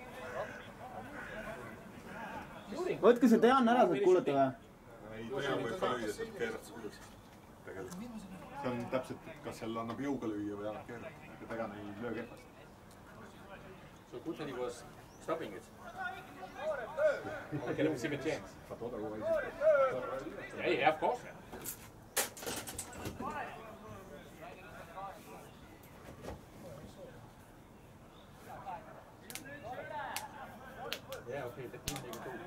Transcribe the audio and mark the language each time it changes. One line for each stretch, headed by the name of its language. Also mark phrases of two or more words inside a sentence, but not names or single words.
Estonian: Võtke see Dejan ära, saad kuulata või? Ei, Dejan võib ka lüüa, see keerad sa küljus. See on täpselt, kas seal annab jõuga lüüa või annab keerata. Dejan ei löö kehvasti.
English: So good that he was stopping it. Can we see a chance? Yeah, of course. Yeah, okay, that means they will go there.